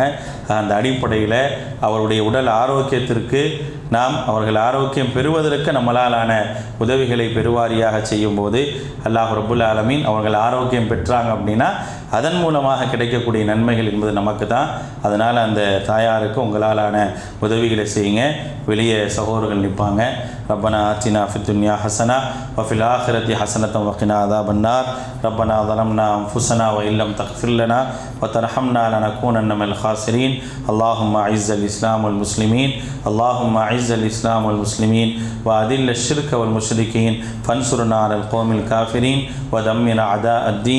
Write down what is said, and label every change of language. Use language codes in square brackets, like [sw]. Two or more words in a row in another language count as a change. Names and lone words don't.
[ta] அந்த அடிப்படையில் அவருடைய உடல் ஆரோக்கியத்திற்கு நாம் அவர்கள் ஆரோக்கியம் பெறுவதற்கு நம்மளாலான உதவிகளை பெருவாரியாக செய்யும்போது அல்லாஹ் [ar] رب العالمين [ta] அவர்கள் ஆரோக்கியம் பெற்றாங்க அப்படின்னா அதன் மூலமாக கிடைக்கக்கூடிய நன்மைகள் என்பது நமக்கு தான். அதனால் அந்த தாயாருக்கு உங்களாலான உதவிகளை செய்யுங்க. வெளியே சகோதரர்கள் நிற்பாங்க. [ar] ربنا آتنا في الدنيا حسنة وفي الآخرة حسنة وقنا عذاب النار. ரப்பனா ظلمنا أنفسنا وإن لم تغفر لنا وترحمنا لنكونن من الخاسرين. اللهم أعز الإسلام والمسلمين اللهم أعز الإسلام والمسلمين وأذل الشرك والمشركين فانصرنا على القوم الكافرين ودمر أعداء الدين.